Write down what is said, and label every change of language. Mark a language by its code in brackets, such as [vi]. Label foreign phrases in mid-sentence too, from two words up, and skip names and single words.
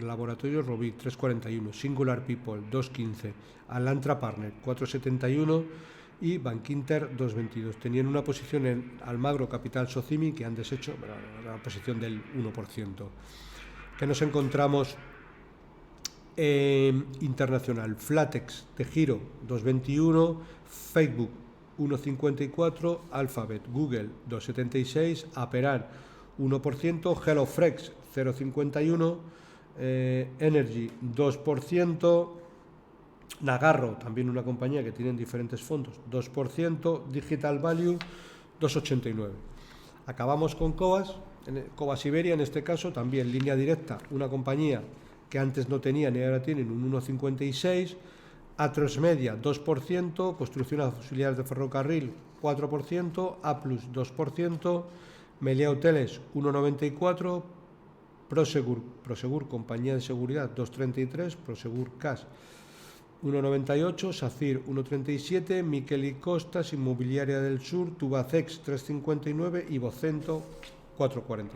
[es] Laboratorios Robic, 3,41. Singular People, 2,15. Alantra Partner, 4,71. Y Bankinter, 2,22. Tenían una posición en Almagro Capital Socimi que han deshecho, la posición del 1%. Que nos encontramos internacional, Flatex de Giro 2,21, Facebook 1,54, Alphabet, Google 2,76, Aperan 1%, HelloFresh 0,51, Energy 2%, Nagarro, también una compañía que tienen diferentes fondos, 2%, Digital Value 2,89. Acabamos con Cobas Iberia, en este caso también Línea Directa, una compañía que antes no tenían y ahora tienen un 1,56, Atresmedia 2%, Construcción Auxiliar de Ferrocarril 4%, Aplus 2%, Meliá Hoteles 1,94%, Prosegur Compañía de Seguridad 2,33%, Prosegur Cash 1,98, SACIR 1,37, Miquel y Costas, Inmobiliaria del Sur, Tubacex 3,59 y Vocento 4,43.